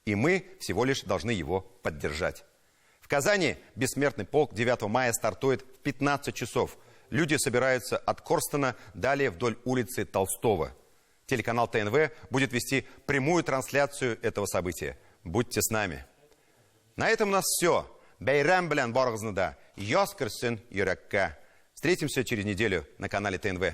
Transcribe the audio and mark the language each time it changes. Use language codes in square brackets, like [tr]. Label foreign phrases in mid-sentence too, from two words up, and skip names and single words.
[ru] И мы всего лишь должны его поддержать. В Казани бессмертный полк 9 мая стартует в 15 часов. Люди собираются от Корстена, далее вдоль улицы Толстого. Телеканал ТНВ будет вести прямую трансляцию этого события. Будьте с нами. На этом у нас все. [tt] Бәйрәм белән барыгызны яз кирсен йөрәккә. [ru] Встретимся через неделю на канале ТНВ.